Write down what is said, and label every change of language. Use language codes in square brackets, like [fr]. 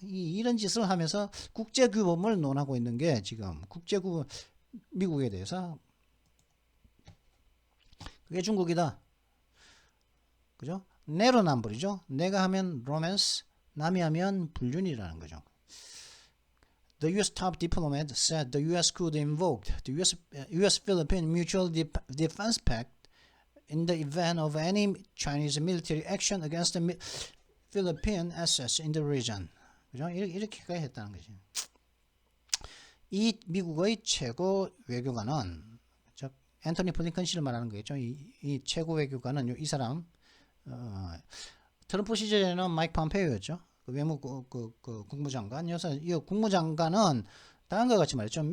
[ko] 이런 짓을 하면서 국제규범을 논하고 있는 게 지금 국제규범 미국에 대해서 그게 중국이다. 그죠? 내로남불이죠. 내가 하면 로맨스, 남이 하면 불륜이라는 거죠. [en] The U.S. top diplomat said the U.S. could invoke the U.S.-Philippine Mutual Defense Pact in the event of any Chinese military action against the Philippine assets in the region. [ko] 그죠? 이렇게까지 했다는 거지. 이 미국의 최고 외교관은 앤토니 블링컨 씨를 말하는 거겠죠. 이 최고 외교관은 이 사람 트럼프 시절에는 마이크 폼페이오였죠. 그 외무 국무장관. 이 국무장관은 다음과 같이 말했죠.